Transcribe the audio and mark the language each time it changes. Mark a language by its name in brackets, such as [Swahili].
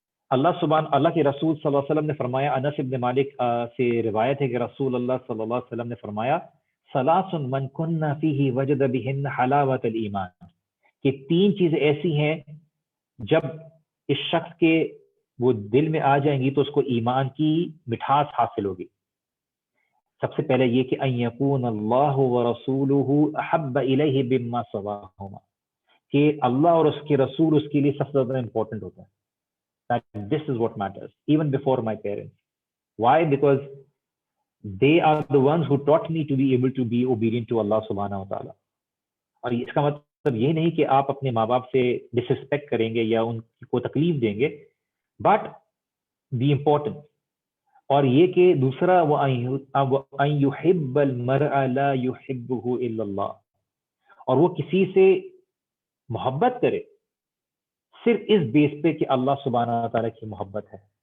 [Urdu] اللہ کے رسول صلی اللہ علیہ وسلم نے فرمایا، انس بن مالک سے روایت ہے کہ رسول اللہ صلی اللہ علیہ وسلم نے فرمایا [Arabic] ثلاث من کن فیہ وجد بہن حلاوت الایمان، [Urdu] کہ تین چیزیں ایسی ہیں جب اس شخص کے وہ دل میں آ جائیں گی تو اس کو ایمان کی مٹھاس حاصل ہوگی۔ سب سے پہلے یہ کہ [Arabic] ان یکون اللہ ورسولہ احب الیہ مما سواہما، [Urdu] کہ اللہ اور اس کے رسول اس کے لیے سب سے زیادہ امپورٹنٹ ہوتا ہے۔ [English] That this is what matters, even before my parents. Why? Because they are the ones who taught me to be able to be obedient to Allah subhanahu wa ta'ala. [Urdu] اور اس کا مطلب یہ نہیں کہ آپ اپنے ماں باپ سے ڈس ریسپیکٹ کریں گے یا ان کو تکلیف دیں گے، [English] but the important, [Urdu] اور یہ کہ دوسرا [Arabic] وَأَن يُحِبَّ الْمَرْءَ لَا يُحِبُّهُ إِلَّا اللَّهُ، [Urdu] اور وہ کسی سے محبت کرے صرف اس بیس پہ کہ اللہ سبحانہ تعالیٰ کی محبت ہے۔